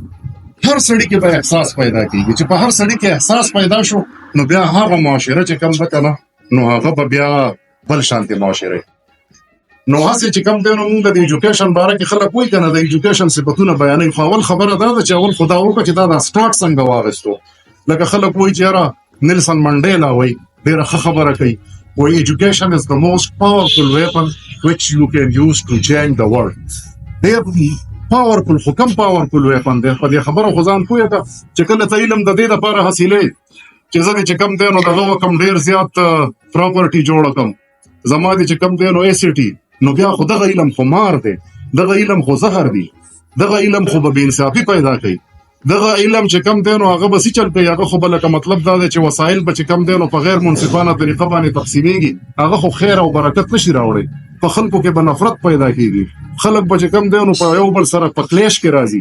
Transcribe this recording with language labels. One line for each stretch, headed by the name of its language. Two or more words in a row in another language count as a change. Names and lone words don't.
Pashto: هر سړي کې به احساس پیدا کېږي. چې په هر سړي کې احساس پیدا شو نو بیا هغه معاشره چې کوم ده که نه نو هغه به بیا بل شانتې معاشره. نو هسې چې کوم دی نو مونږ د ایجوکیشن باره کې خلک وایي که نه، د ایجوکیشن صفتونه بیانوي. خو اول خبره دا ده چې اول خو دا وکړه چې دا سټارټ څنګه واخیستو. لکه خلک وایي چې یاره نیلسن منډیلا وایي ډېره ښه خبره کوي،
English: Where education is the most powerful weapon which you can use to change the world.
Pashto: ډېر پاورفل خو کم
English: powerful weapon
Pashto: دی. په دې خبره خو ځان پوهه که چې کله ته علم د دې دپاره حاصلوې چې زه دې چې کم دی نو دغه وکم ډېر زیات پراپرټي جوړه کړم، زما دې چې کم دی نو ایسټي، نو بیا خو دغه علم خو مار دی، دغه علم خو زهر دی، دغه علم خو به بېانصافي پیدا کوي، دغه علم چې کم دی نو هغه به څه چل کوي، هغه خو به لکه مطلب دا دی چې وسایل به چې کم دی نو په غیر منصفانه طریقه باندې تقسیمېږي، هغه خو خیر او برکت نشي راوړی، په خلکو کې به نفرت پیدا کېږي، خلک به چې کم دی نو په یو بل سره په کلیش کې راځي.